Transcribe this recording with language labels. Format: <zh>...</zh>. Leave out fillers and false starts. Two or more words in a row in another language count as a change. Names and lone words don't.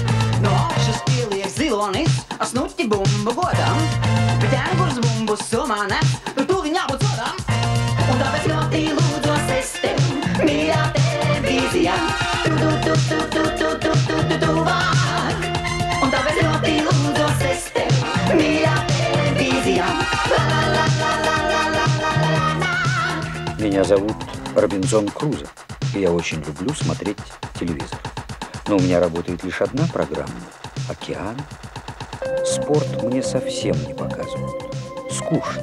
<lv>No augšas pieliek zilonis ar snuķi bumbu godam, bet ēngurs bumbu somā nes, tur tūliņ jābūt sodām. Un tāpēc ļoti lūdzos es tev, mīļā televīzijā, tuvāk. Un tāpēc ļoti lūdzos es tev, mīļā televīzijā, la la la la la la la la la la.</lv> <ru>Меня зовут Робинзон Крузо, и я очень люблю смотреть телевизор. Но у меня работает лишь одна программа – «Океан». Спорт мне совсем не показывают. Скучно.</ru>